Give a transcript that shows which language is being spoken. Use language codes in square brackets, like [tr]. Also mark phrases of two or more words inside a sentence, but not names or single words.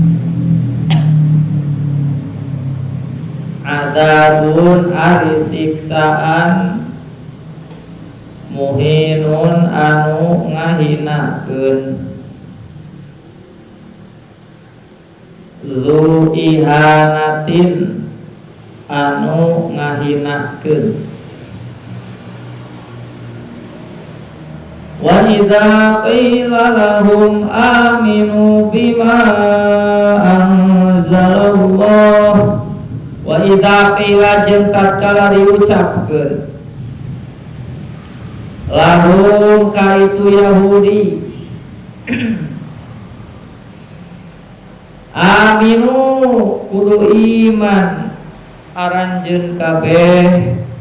[su] adzabun ari siksaan muhinun anu ngahinakeun [ar] ذو إهانة [su] anu ngahinakeun [ar] وإذا قيل لهم آمنوا بما أنزل الله وإذا قيل [su] jeung tatkala diucapkeun lahum ka itu Yahudi aminu kudu iman aranjeun kabeh